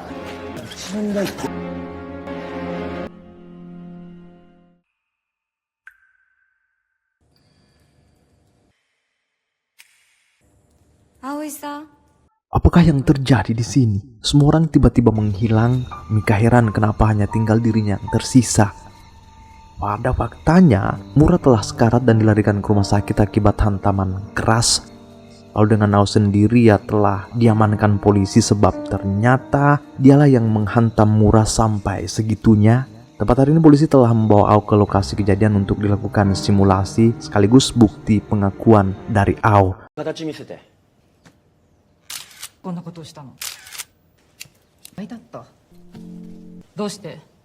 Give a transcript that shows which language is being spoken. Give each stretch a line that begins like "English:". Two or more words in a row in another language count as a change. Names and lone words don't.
Japanese: 葵さん。
Indonesian: Apakah yang terjadi di sini? Semua orang tiba-tiba menghilang. Mika heran kenapa hanya tinggal dirinya yang tersisa. Pada faktanya, Mura telah sekarat dan dilarikan ke rumah sakit akibat hantaman keras. Lalu dengan Ao sendiri ia telah diamankan polisi sebab ternyata dialah yang menghantam Mura sampai segitunya. Tepat hari ini polisi telah membawa Ao ke lokasi kejadian untuk dilakukan simulasi sekaligus bukti pengakuan dari Ao.
Japanese: 形見せて。こんなことをしたの。愛だった。どうして？